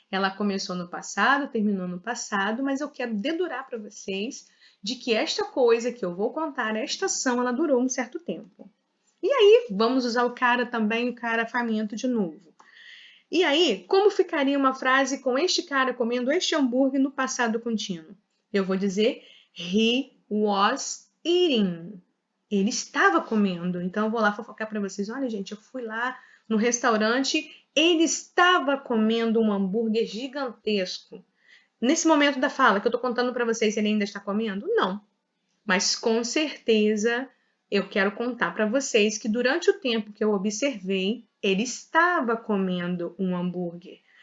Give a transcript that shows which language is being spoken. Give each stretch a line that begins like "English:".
Portuguese: Ela começou no passado, terminou no passado, mas eu quero dedurar para vocês de que esta coisa que eu vou contar, esta ação, ela durou um certo tempo. E aí, vamos usar o cara também, o cara faminto de novo. E aí, como ficaria uma frase com este cara comendo este hambúrguer no passado contínuo? Eu vou dizer
English: he was eating.
Portuguese: Ele estava comendo. Então, eu vou lá fofocar para vocês. Olha, gente, eu fui lá no restaurante, ele estava comendo um hambúrguer gigantesco. Nesse momento da fala que eu estou contando para vocês, ele ainda está comendo? Não. Mas com certeza eu quero contar para vocês que durante o tempo que eu observei, ele estava comendo um hambúrguer.